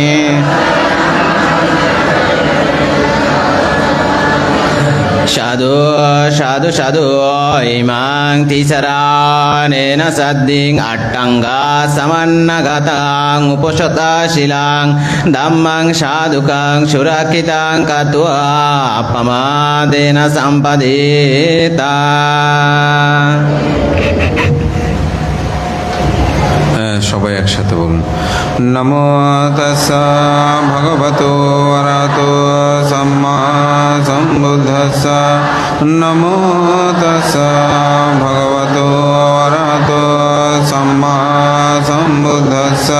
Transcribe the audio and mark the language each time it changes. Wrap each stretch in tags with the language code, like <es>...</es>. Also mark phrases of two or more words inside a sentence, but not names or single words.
<pi>সাধু সাধু সাধু ইমাং তিসরানেন সদ্দিং আট্টাঙ্গা সমন্নগতাং উপশতশীলাং ধম্মাং সাধুকাং সুরক্ষিতাং কাত্বা প্রমাদেন সম্পদিতা।</pi> <bn>সবাই একসাথে বলুন।</bn> <pi>নমো তাস্সা ভগবতো অরহতো সম্মা সম্বুদ্ধাস্সা। নমো তাস্সা ভগবতো অরহতো সম্মা সম্বুদ্ধাস্সা।</pi>